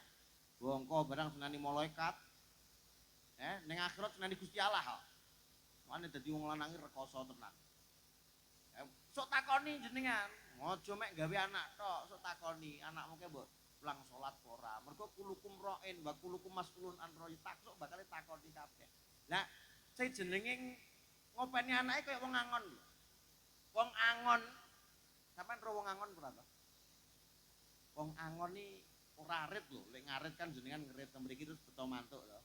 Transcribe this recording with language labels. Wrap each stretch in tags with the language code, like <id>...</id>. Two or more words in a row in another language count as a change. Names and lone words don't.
<jv>Bongko barang seneni malaikat. Ning akhirat seneni Gusti Allah kok. Mane dadi wong lanang iki rekoso tenan. Sok takoni jenengan, aja mek gawe anak tok, sok takoni anakmu ke mbok pulang salat ora. Mergo</jv> <ar>كلكم راع وكلكم مسؤول عن رعيته</ar> <jv>sok bakal takoni kabeh. Lah, sing jenenge ngopeni anake kaya wong angon. Wong angon sampean ro wong angon ora to? Wong angon iki ora arit lho, lek ngarit kan jenengan ngerit mriki terus beto mantuk lho.</jv>